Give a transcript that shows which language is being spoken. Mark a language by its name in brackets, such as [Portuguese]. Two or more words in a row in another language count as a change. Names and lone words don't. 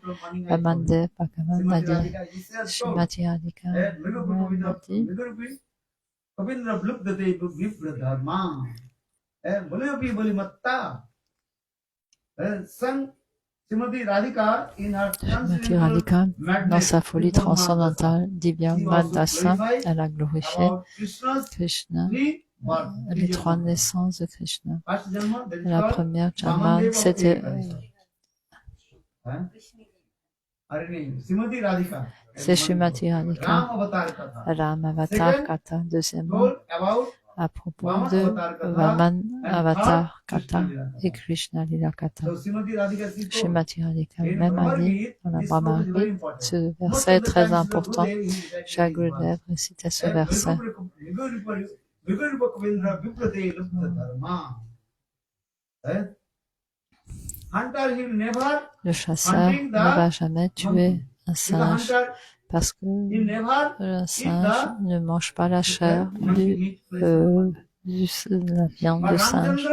[French] Vamandev Bhagavan a dit, Srimati Radhika elle a dit, Srimati Radhika, dans sa folie transcendantale, Divya Madasa, elle a glorifié Krishna, les trois naissances de Krishna. La première Janma, c'était c'est Srimati Radhika, Ram Avatar Katha, deuxièmement, à propos de Vaman Avatar Katha et Krishna Lila Katha. Srimati Radhika même a dit dans la Brahmari, ce verset est très important. Chaque Gurudev récitait ce verset. Le chasseur ne va jamais tuer un singe parce que le singe ne mange pas la chair de la viande de singe.